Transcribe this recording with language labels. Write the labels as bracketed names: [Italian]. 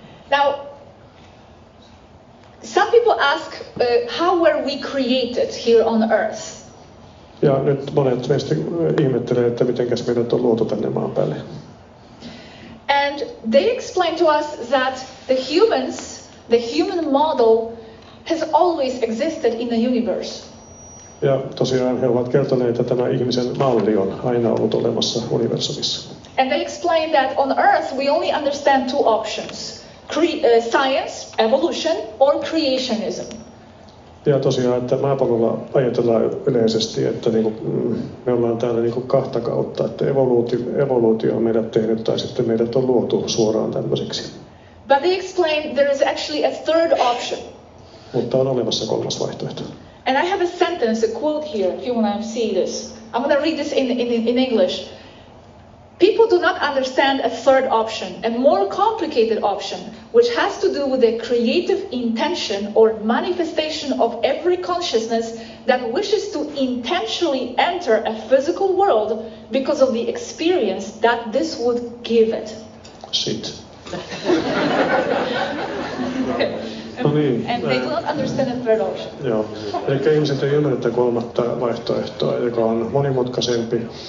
[English] Now, some people ask how were we created here on Earth? [Finnish] Ja nyt monet meistä ihmettelee, että mitenkäs meidät on luotu tänne maan päälle. [English] And they explain to us that the human model has always existed in the universe. [Finnish] Ja tosiaan he ovat kertoneet, että tämä ihmisen malli on aina ollut olemassa universumissa. [English] And they explain that on Earth we only understand two options: science, evolution, or creationism. [Finnish] Ja tosiaan, että maapallolla ajatellaan yleisesti, että me ollaan täällä kahta kautta, että evoluutio on meidät tehnyt tai sitten meidät on luotu suoraan tämmöiseksi. [English] But they explain there is actually a third option. [Finnish] Mutta on olemassa kolmas vaihtoehto. [English] And I have a sentence, a quote here, if you want to see this. I'm going to read this in English. People do not understand a third option, a more complicated option, which has to do with the creative intention or manifestation of every consciousness that wishes to intentionally enter a physical world because of the experience that this would give it. Shit. [Finnish] No niin. [English] And they do not understand the third option. [Finnish] Joo. Eli ihmiset ei ymmärrä kolmatta vaihtoehtoa, joka on monimutkaisempi.